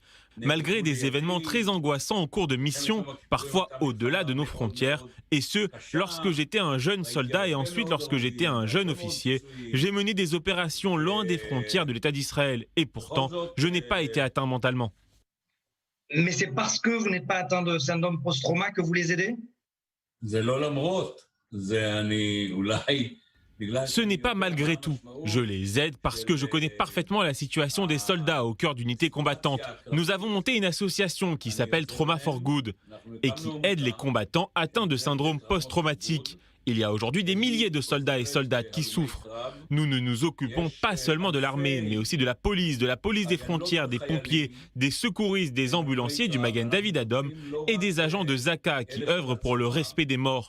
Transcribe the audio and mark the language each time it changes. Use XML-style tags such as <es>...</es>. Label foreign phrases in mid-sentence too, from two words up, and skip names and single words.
<fr>Malgré des événements très angoissants au cours de missions, parfois au-delà de nos frontières, et ce, lorsque j'étais un jeune soldat et ensuite lorsque j'étais un jeune officier, j'ai mené des opérations loin des frontières de l'État d'Israël, et pourtant, je n'ai pas été atteint mentalement. Mais c'est parce que vous n'êtes pas atteint de syndrome post-trauma que vous les aidez?</fr> <he>זה לא למרות, זה אני אולי...</he> <fr>Ce n'est pas malgré tout. Je les aide parce que je connais parfaitement la situation des soldats au cœur d'unités combattantes. Nous avons monté une association qui s'appelle Trauma for Good et qui aide les combattants atteints de syndrome post-traumatique. Il y a aujourd'hui des milliers de soldats et soldates qui souffrent. Nous ne nous occupons pas seulement de l'armée, mais aussi de la police des frontières, des pompiers, des secouristes, des ambulanciers du Magen David Adom et des agents de Zaka qui œuvrent pour le respect des morts.</fr>